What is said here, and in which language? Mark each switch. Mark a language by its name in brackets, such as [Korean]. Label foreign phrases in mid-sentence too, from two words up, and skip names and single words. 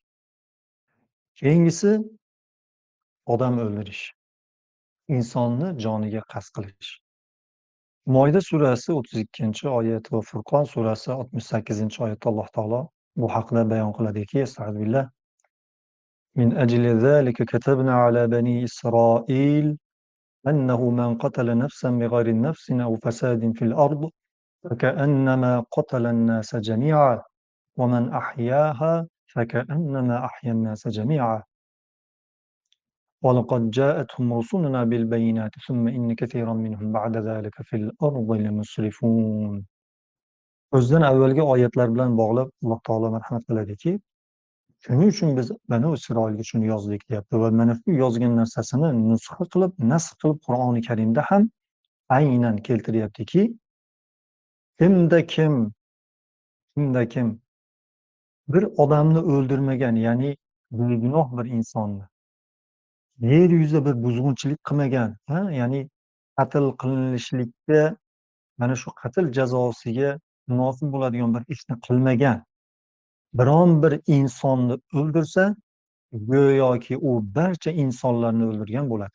[Uzbek] Keyingisi odam o'ldirish. Insonni joniga qasd qilish. Moida surasi 32-oyat va Furqon surasi 68-oyatda Alloh taolo bu haqida bayon qiladiki, estağfirullah. [Arabic] من أجل ذلك كتبنا على بني إسرائيل أنه من قتل نفسا بغير نفس أو فساد في الأرض فكأنما قتل الناس جميعا ومن أحياها فكأنما أحيا الناس جميعا ولقد جاءتهم رسلنا بالبينات ثم إن كثيرا منهم بعد ذلك في الأرض لمسرفون. [Uzbek] O'zidan avvalgi oyatlar bilan bog'lab Alloh taolo marhamat qiladiki, shuning uchun biz Banu Isroilga shuni yozdik deyapti va mana shu yozgan narsasini nusxa qilib, nasx qilib Qur'oni Karimda ham aynan keltiryaptiki, kimda kim, kimda kim bir odamni o'ldirmagan, ya'ni begunoh bir insonni yer yuzida bir buzg'unchilik qilmagan, ya'ni qatl qilinishlikda mana shu qatl jazosiga munosib bo'ladigan bir ishni qilmagan biron bir insonni o'ldirsa, go'yoki u barcha insonlarni o'ldirgan bo'ladi.